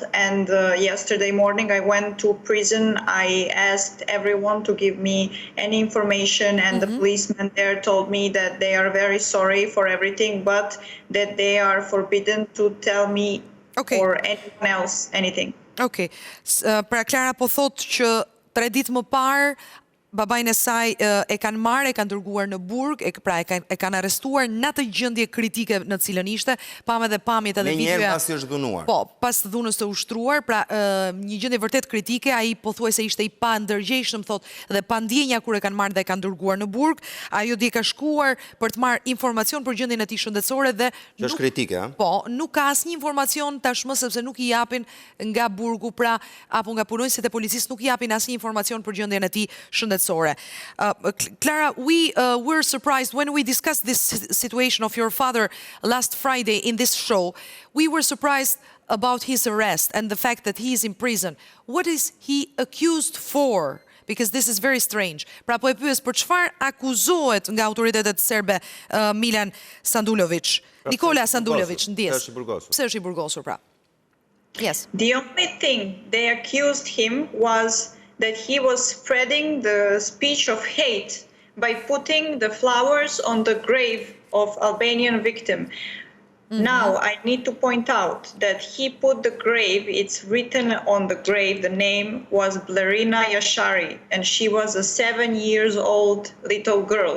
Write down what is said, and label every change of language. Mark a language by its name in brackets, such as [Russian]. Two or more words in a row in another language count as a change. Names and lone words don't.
[English] And yesterday morning, I went to prison. I asked everyone to give me any information, and the policemen there told me that they are very sorry for everything, but that they are forbidden to tell me or anyone else anything. Okay. [Albanian] Pra Klara po thot që 3 ditë më parë babain e saj e kanë marrë, e kanë dërguar në burg, pra e kanë arrestuar në atë gjendje kritike në cilën ishte, pam edhe pamjet edhe videoja. Me njerë pasi është dhunuar. Po, pas dhunës të ushtruar, pra një gjendje vërtet kritike, ai pothuajse ishte i pa ndërgjegjshëm, thot, dhe pa ndjenja kur e kanë marrë dhe e kanë dërguar në burg. Ajo di ka shkuar për të marrë informacion për gjendjen e tij shëndetësore dhe që është kritike, a? Po, nuk ka asnjë informacion tashmë sepse nuk i japin nga burgu, pra apo nga punonjësit e policisë nuk i japin asnjë informacion për gjendjen e tij shëndetësore. [English] Clara, we were surprised when we discussed this situation of your father last Friday in this show. We were surprised about his arrest and the fact that he is in prison. What is he accused for? Because this is very strange. [Albanian] Pra po e pyes për çfarë akuzohet nga autoritetet serbe Milan Sanduloviç, Nikola Sanduloviç, ndjes. Pse është i burgosur pra? [English] Yes. The only thing they accused him was that he was spreading the speech of hate by putting the flowers on the grave of Albanian victim. Now, I need to point out that he put the grave, it's written on the grave, the name was Blerina Jasharit, and she was a 7-year-old little girl.